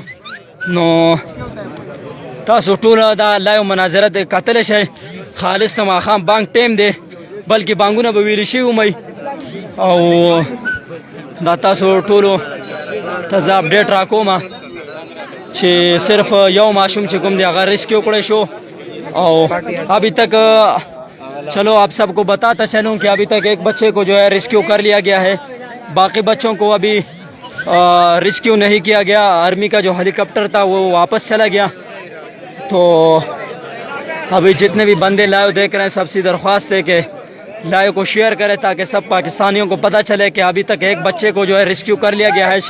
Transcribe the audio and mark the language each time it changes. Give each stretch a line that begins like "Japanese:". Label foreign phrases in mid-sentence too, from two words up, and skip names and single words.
Pashto: نو تاسو ټول دا لایو مناظره د کتلی شئ. خالص د ماښام بانک ټیم دی، بلکې بانکونه به ویلې شوي ومئ. او دا تاسو ټولو ته زه اپډیټ را کوم چې صرف یو ماشوم چې کوم دی هغه ریسکیو کړی شو.
Urdu: او ابھی تک چلو آپ سب کو بتاتا چلوں کہ ابھی تک ایک بچے کو جو ہے ریسکیو کر لیا گیا ہے، باقی بچوں کو ابھی ریسکیو نہیں کیا گیا. آرمی کا جو ہیلیکاپٹر تھا وہ واپس چلا گیا. تو ابھی جتنے بھی بندے لائیو دیکھ رہے ہیں سب سے درخواست ہے کہ لائیو کو شیئر کریں تاکہ سب پاکستانیوں کو پتہ چلے کہ ابھی تک ایک بچے کو جو ہے ریسکیو کر لیا گیا ہے.